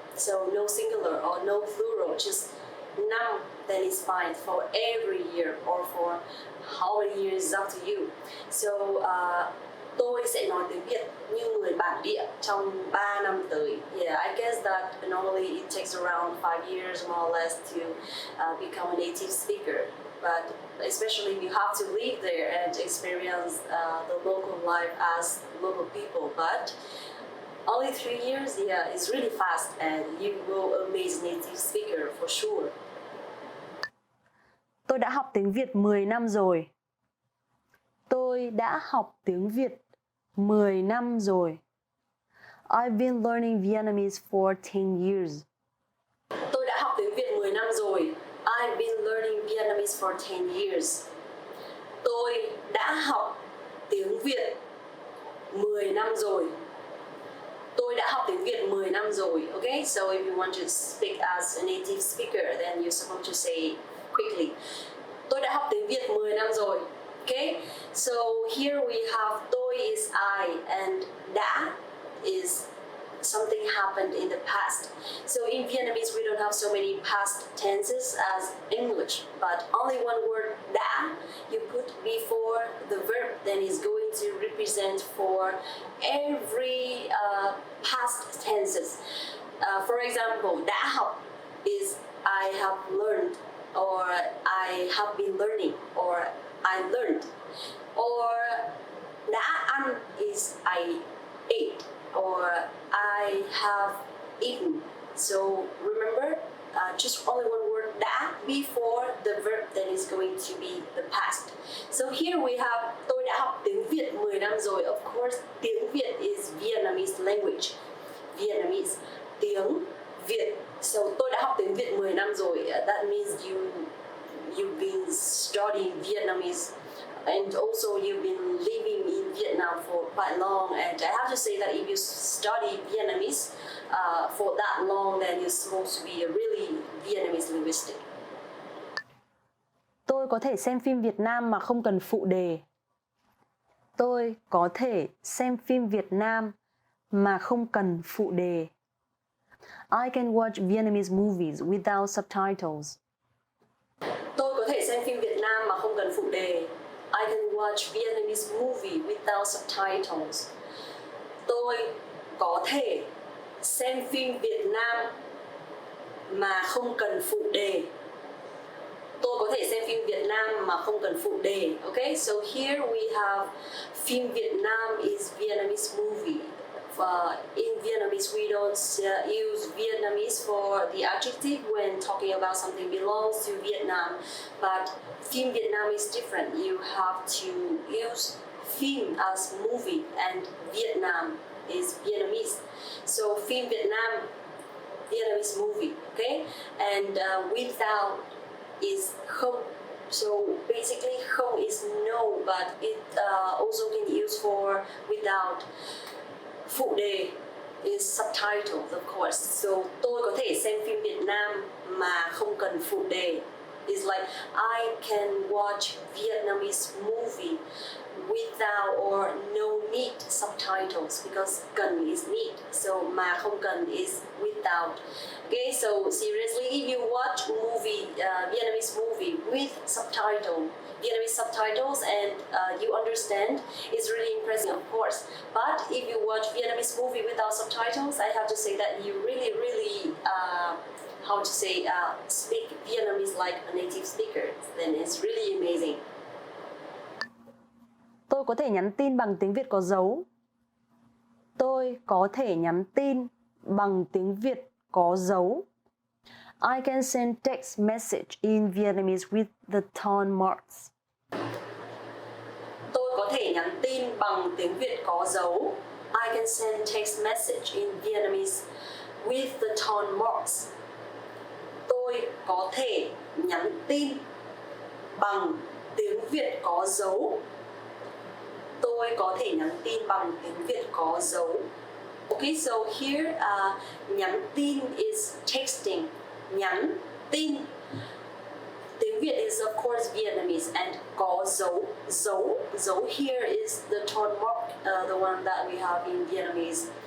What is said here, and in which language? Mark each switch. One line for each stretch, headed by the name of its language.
English: So no singular or no plural, just năm, then it's fine for every year or for how many years is up to you.
Vietnamese: So tôi sẽ nói tiếng Việt như người bản địa trong 3 năm tới.
English: Yeah, I guess that normally it takes around 5 years more or less to become a native speaker. But especially you have to live there and experience the local life as local people. But only 3 years, yeah, it's really fast and you will amaze native speaker for sure.
Vietnamese: Tôi đã học tiếng Việt 10 năm rồi. Tôi đã học tiếng Việt 10 năm rồi.
English: I've been learning Vietnamese for 10 years.
Vietnamese: Tôi đã học tiếng Việt 10 năm rồi.
English: I've been learning Vietnamese for 10 years.
Vietnamese: Tôi đã học tiếng Việt 10 năm rồi. Tôi đã học tiếng Việt 10 năm rồi.
English: Okay, so if you want to speak as a native speaker, then you're supposed to say quickly.
Vietnamese: Tôi đã học tiếng Việt 10 năm rồi.
English: Okay, so here we have tôi is I and đã is something happened in the past. So in Vietnamese we don't have so many past tenses as English, but only one word đã you put before the verb, then is going to represent for every past tenses. For example, đã học is I have learned, or I have been learning, or I learned. Or đã ăn is I ate, or I have eaten. So remember, just only one word đã before the verb, then is going to be the past. So here we have
Vietnamese: tôi đã học tiếng Việt 10 năm rồi.
English: Of course, tiếng Việt is Vietnamese language. Vietnamese, tiếng Việt. So
Vietnamese: tôi đã học tiếng Việt 10 năm rồi.
English: That means you've been studying Vietnamese, and also you've been living in Vietnam for quite long. And I have to say that if you study Vietnamese for that long, then you're supposed to be a really Vietnamese linguistic.
Vietnamese: Tôi có thể xem phim Việt Nam mà không cần phụ đề. Tôi có thể xem phim Việt Nam mà không cần phụ đề.
English: I can watch Vietnamese movies without subtitles.
Vietnamese: Tôi có thể xem phim Việt Nam mà không cần phụ đề.
English: I can watch Vietnamese movie without subtitles.
Vietnamese: Tôi có thể xem phim Việt Nam mà không cần phụ đề. Tôi có thể xem phim Việt Nam mà không cần phụ đề.
English: Okay, so here we have phim Việt Nam is Vietnamese movie. In Vietnamese, we don't use Vietnamese for the adjective when talking about something belongs to Vietnam. But phim Việt Nam is different. You have to use phim as movie, and Vietnam is Vietnamese. So phim Việt Nam, Vietnamese movie. Okay, and without is không. So basically, không is no, but it also can use for without. Phụ đề is subtitles, of course.
Vietnamese: So tôi có thể xem phim Việt Nam mà không cần phụ đề.
English: It's like I can watch Vietnamese movie without or no need subtitles, because cần is need. So mà không cần is without. Okay, so seriously, if you watch movie, Vietnamese movie with Vietnamese subtitles, and you understand, it's really impressive, of course. But if you watch Vietnamese movie without subtitles, I have to say that you really speak Vietnamese like a native speaker. Then it's really amazing.
Vietnamese: Tôi có thể nhắn tin bằng tiếng Việt có dấu. Tôi có thể nhắn tin bằng tiếng Việt có dấu.
English: I can send text message in Vietnamese with the tone marks.
Vietnamese: Tôi có thể nhắn tin bằng tiếng Việt có dấu.
English: I can send text message in Vietnamese with the tone marks.
Vietnamese: Tôi có thể nhắn tin bằng tiếng Việt có dấu. Tôi có thể nhắn tin bằng tiếng Việt có dấu.
English: Okay, so here nhắn tin is texting. Nhắn tin. Tiếng Việt is of course Vietnamese and có dấu. Dấu here is the tone mark, the one that we have in Vietnamese.